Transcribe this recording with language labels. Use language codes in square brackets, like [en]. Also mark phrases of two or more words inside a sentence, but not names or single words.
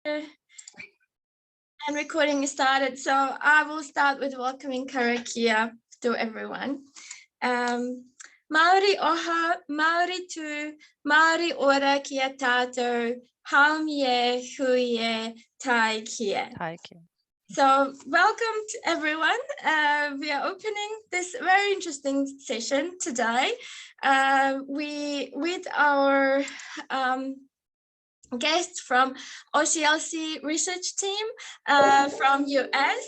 [en] And recording is started, so I will start with welcoming karakia to everyone. [mi] Maori oha, Maori tu, Maori ora kia tātou, haumie, huie, tai kia. [en] So welcome to everyone. We are opening this very interesting session today. With our guests from OCLC Research team from US.